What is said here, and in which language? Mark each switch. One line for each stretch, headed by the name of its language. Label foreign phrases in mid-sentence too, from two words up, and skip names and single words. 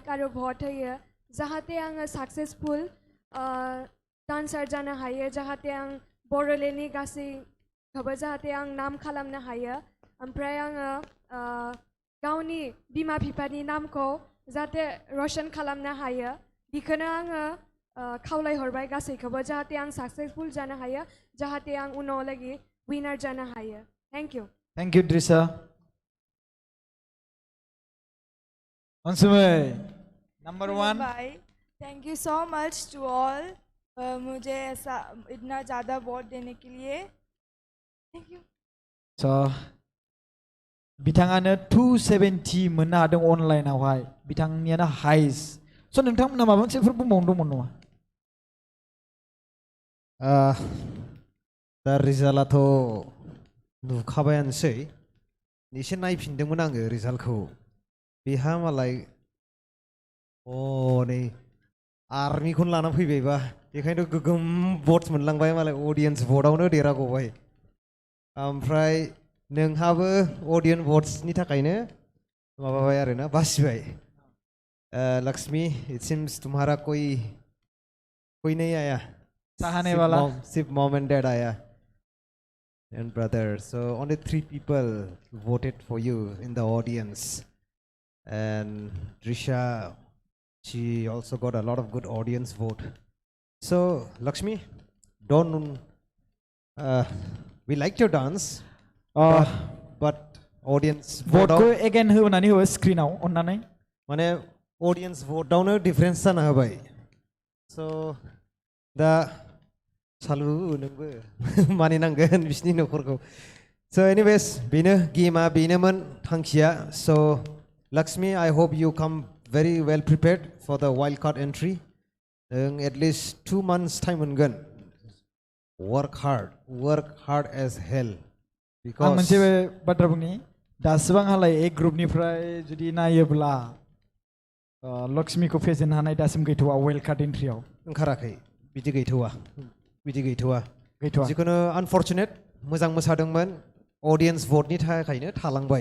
Bodo: आरो भट होयो जाहाथे आङो
English: successful dancer
Bodo: जानो हायो जाहाथे आं बड'लेण्डनि गासैखौबो जाहाथे आं नाम खालामनो हायो ओमफ्राय आङो गावनि बिमा बिफानि नामखौ जाहाथे रोशन खालामनो हायो बेखौनो आङो खावलायहरबाय गासैखौबो जाहाथे आं साक्सेसफुल जानो हायो जाहाथे आं उनावलागि विनार जानो हायो थेंक इउ द्रिसा अनसुमै नंबर 1
English: thank you so much to all
Hindi: मुझे ऐसा इतना ज़्यादा वोट देने के लिए
English: thank you
Bodo: स' बिथाङानो 270 मोननो हादों अनलाइनावहाय बिथांनियानो हाइस्ट स' नोंथांमोना माबा मोनसेफोर बुंबावनो दंमोन नामा दा रिजाल्टआथ' नुखाबायानोसै एसे नायफिनदोंमोन आङो रिजाल्टखौ बेहा मालाय नै आर्मिखौनो लाना फैबायबा बेखायनोथ' गोगोम भट मोनलांबाय मालाय अडियेन्स भटआवनो देरहागबाय ओमफ्राय नोंहाबो अडियेन्स भट्सनि थाखायनो माबाबाय आरोना बासिबाय लक्ष्मी
English: it seems
Bodo: तुम्हारा कोई नहीं आया
Hindi: चाहने वाला सिर्फ मॉम एंड डैड आया
English: and brother so only 3 people voted for you in the audience and Drisha she also got a lot of good audience vote so Lakshmi don't we liked your dance but audience
Bodo: vote ko again होनानै हो स्क्रिनाव अननानै माने
English: audience vote
Bodo: आवनो डिफरेंस जाना होबाय so दा सालु नोंबो मानिनांगोन बिसिनि न'खरखौ so anyways बेनो गेमा बेनोमोन थांखिया
English: so Lakshmi I hope you come very well prepared for the wild card entry at least 2 months time
Bodo: मोनगोन
English: work hard as hell because
Bodo: आं मोनसे बाथ्रा बुंनि दासिबां हालाय ए ग्रुपनिफ्राय जुदि नायोब्ला लक्ष्मीखौ फेजेननो हानाय दासिम गैथ'वा वाइल्ड कार्ड एन्ट्रियाव ओंखाराखै बिदि गैथ'वा जिखुनु आनफर्चुनेट मोजां मोसादोंमोन अडियेन्स भटनि थाखायनो थालांबाय